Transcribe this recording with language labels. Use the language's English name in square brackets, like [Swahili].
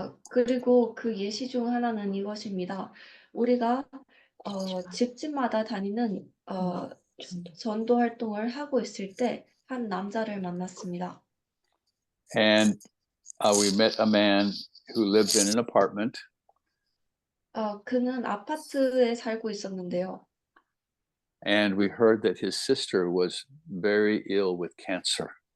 [Korean] 그리고 그 예시 중 하나는 이것입니다. 우리가 집집마다 다니는 전도 활동을 하고 있을 때 한 남자를 만났습니다. [English] And we met a man who lived in an apartment. [Korean] 그는 아파트에 살고 있었는데요. [English] And we heard that his sister was very ill with cancer.